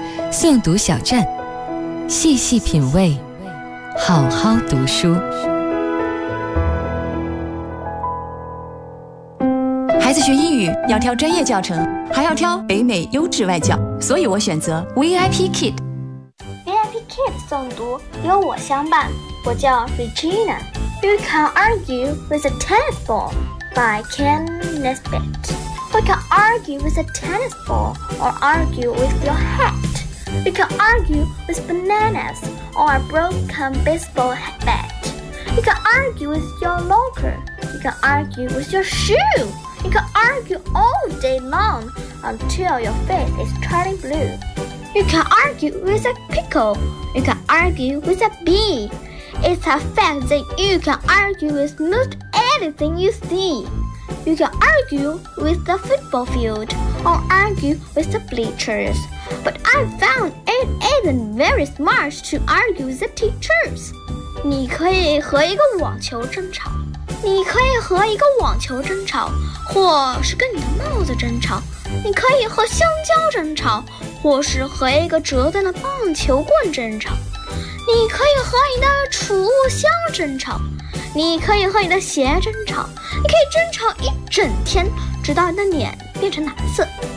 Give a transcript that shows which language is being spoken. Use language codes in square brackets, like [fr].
[zh] 诵读小站，细细品味，好好读书。孩子学英语要挑专业教程，还要挑北美优质外教，所以我选择 VIP Kid。 VIP Kid 诵读有我相伴，我叫 Regina。 [en] You can argue with a tennis ball by Ken Nesbitt。 We can argue with a tennis ball, or argue with your hat. We can argue with bananas, or a broken baseball bat. We can argue with your locker. We can argue with your shoe. We can argue all day long until your face is turning blue. We can argue with a pickle. We can argue with a bee. It's a fact that you can argue with most anything you see. You can argue with the football field or argue with the bleachers. But I found it isn't very smart to argue with the teachers. [zh] 你可以和一个网球争吵，你可以和一个网球争吵，或是跟你的帽子争吵。你可以和香蕉争吵，或是和一个折断的棒球棍争吵。你可以和你的储物箱争吵，你可以和你的鞋争吵，你可以争吵一整天，直到你的脸变成蓝色。